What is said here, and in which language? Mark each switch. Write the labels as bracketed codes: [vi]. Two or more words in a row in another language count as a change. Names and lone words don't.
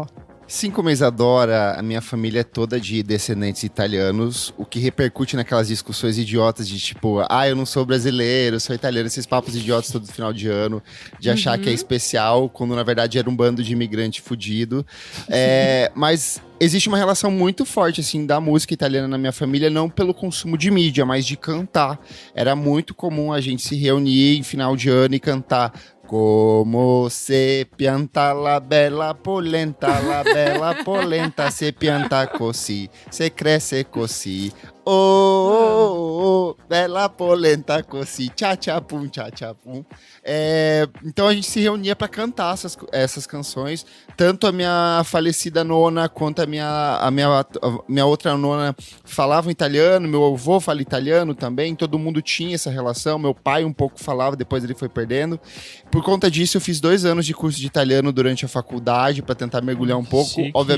[pt] Sim, como a Isadora, a minha família é toda de descendentes italianos, o que repercute naquelas discussões idiotas de tipo, eu não sou brasileiro, sou italiano, esses papos idiotas todo final de ano, de achar que é especial, quando na verdade era um bando de imigrante fudido. Mas existe uma relação muito forte, assim, da música italiana na minha família, não pelo consumo de mídia, mas de cantar. Era muito comum a gente se reunir em final de ano e cantar [it] Como se pianta la bella polenta, se pianta così, se cresce così. Bella polenta così, tchá-tchá-pum, tchá-tchá-pum. [pt] Então a gente se reunia para cantar essas canções. Tanto a minha falecida nona quanto a minha outra nona falavam italiano, meu avô fala italiano também, todo mundo tinha essa relação. Meu pai um pouco falava, depois ele foi perdendo. Por conta disso, eu fiz 2 anos de curso de italiano durante a faculdade para tentar mergulhar um pouco.